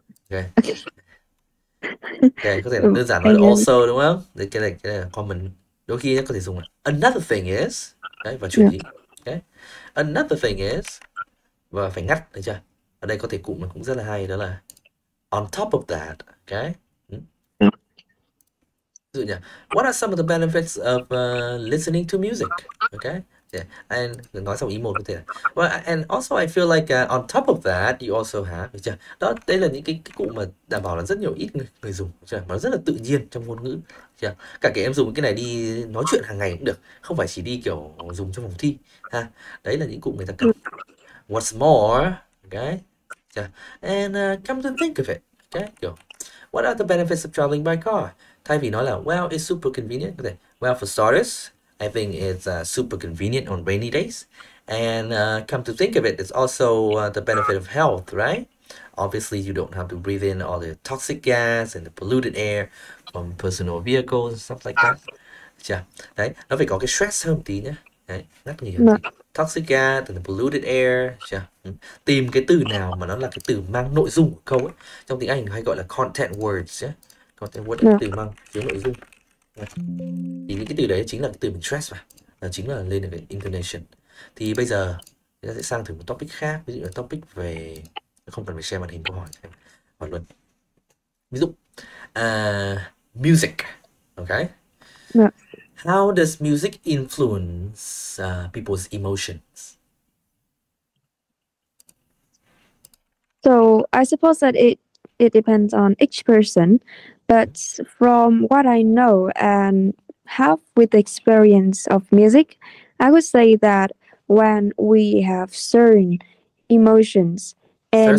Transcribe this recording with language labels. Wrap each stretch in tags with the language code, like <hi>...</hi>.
<vi>Ok, ok, có thể là đơn giản nói</vi> <en>I</en> <vi>là</vi> <en>guess.</en> <vi>also, đúng không? Đấy, cái này là common. Đôi khi có thể dùng là</vi> <en>another thing is,</en> <vi>đấy, và chuyển Dạ. ý. Okay.</vi> <en>Another thing is,</en> <vi>và phải ngắt, được chưa? Ở đây có thể cụm nó cũng rất là hay, đó là</vi> <en>on top of that. Okay.</en> <vi>Dạ. Ví dụ nhỉ,</vi> <en>what are some of the benefits of listening to music? Okay. Yeah. And</en> <vi>nói xong ý một có thể là</vi> <en>well, and also I feel like on top of that you also have,</en> <vi>được chưa? Đó, đây là những cái cụm mà đảm bảo là rất nhiều ít người dùng, được chưa? Mà nó rất là tự nhiên trong ngôn ngữ, được chưa? Cả cái em dùng cái này đi nói chuyện hàng ngày cũng được, không phải chỉ đi kiểu dùng trong phòng thi ha. Đấy là những cụm người ta cần.</vi> <en>What's more, okay? Yeah. And come to think of it, okay? Kiểu, what are the benefits of traveling by car?</en> <vi>Thay vì nói là</vi> <en>well, it's super convenient,</en> <vi>có thể</vi> <en>well, for starters, I think it's super convenient on rainy days. And come to think of it, it's also the benefit of health, right? Obviously, you don't have to breathe in all the toxic gas and the polluted air from personal vehicles and stuff like that.</en> <vi>Chưa? Đấy, nó phải có cái stress hơn một tí nhé. Đấy, ngắt nghỉ hơn Dạ. tí.</vi> <en>Toxic gas and the polluted air.</en> <vi>Chưa? Tìm cái từ nào mà nó là cái từ mang nội dung của câu ấy. Trong tiếng Anh hay gọi là content words nhé. Content word là cái Dạ. từ mang chứa nội dung. Thì những cái từ đấy chính là cái từ mình stress vào. Là chính là lên được cái intonation. Thì bây giờ chúng ta sẽ sang thử một topic khác. Ví dụ là topic về, không cần phải share màn hình câu hỏi, hỏi luôn. Ví dụ music. Okay. Dạ.</vi> <en>How does music influence people's emotions? So I suppose that it depends on each person, but from what I know and have with experience of music, I would say that when we have certain emotions and</en>